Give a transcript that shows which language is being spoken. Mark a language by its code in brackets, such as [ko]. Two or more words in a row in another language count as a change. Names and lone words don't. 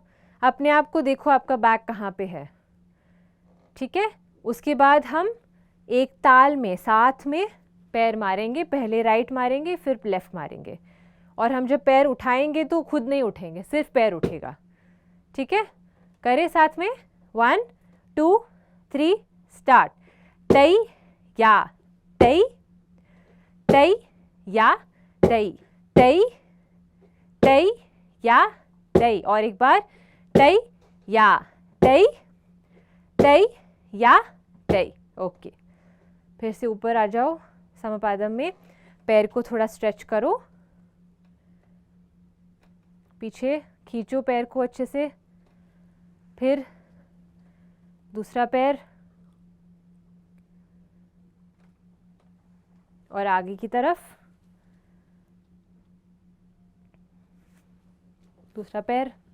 [hi] अपने आप को देखो, आपका बैक कहाँ पे है। ठीक है, उसके बाद हम एक ताल में साथ में पैर मारेंगे, पहले राइट मारेंगे फिर लेफ्ट मारेंगे। और हम जब पैर उठाएंगे तो खुद नहीं उठेंगे, सिर्फ पैर उठेगा। ठीक है, करें साथ में, 1 2 3 स्टार्ट। तई या तई, तई या तई, तई तई या तई। और एक बार, तई या तई, तई या तई। ओके, फिर से ऊपर आ जाओ समपादम में, पैर को थोड़ा स्ट्रेच करो, पीछे खींचो पैर को अच्छे से, फिर दूसरा पैर और आगे की तरफ, दूसरा पैर।